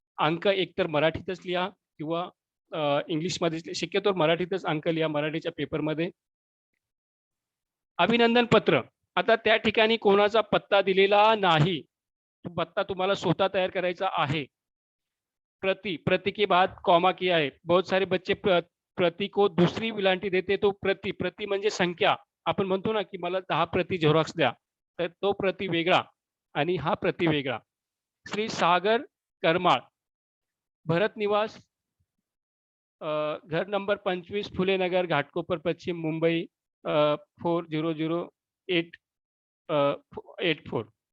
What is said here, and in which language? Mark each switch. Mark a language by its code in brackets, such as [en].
[mr] अंक एकतर मराठीतच लिहा किंवा इंग्लिशमध्ये, शक्यतो मराठीतच अंक लिहा, मराठीच्या पेपरमध्ये. अभिनंदन पत्र, आता त्या ठिकाणी कोणाचा पत्ता दिलेला नाही, पत्ता तुम्हाला स्वतः तयार करायचा आहे. [hi] प्रति के बाद कॉमा किया है. बहुत सारे बच्चे प्रति को दुसरी विलांटी देते, तो [mr] प्रति म्हणजे संख्या. आपण म्हणतो ना की मला 10 प्रति झेरॉक्स द्या, तर तो प्रति वेगळा आणि हा प्रति वेगळा. श्री सागर करमाळ, भरत निवास, घर नंबर 25, फुले नगर, घाटकोपर पश्चिम, मुंबई 40884.